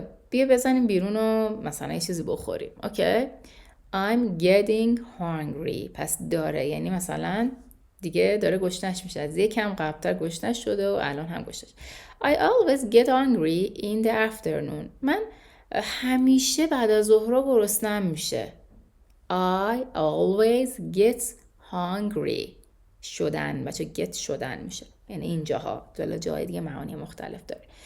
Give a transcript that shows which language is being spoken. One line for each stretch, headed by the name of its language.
Persian: بیا بزنیم بیرون و مثلا یه چیزی بخوریم.
English: Okay. I'm getting hungry.
Persian: پس داره یعنی مثلا دیگه داره گشنش میشه. از یکم قبلتر گشنش شده و الان هم گشنش.
English: I always get hungry in the afternoon.
Persian: من همیشه بعد از ظهر گرسنم میشه.
English: I always get hungry.
Persian: شدن بچه get شدن میشه، یعنی اینجاها جای دیگه معانی مختلف داره.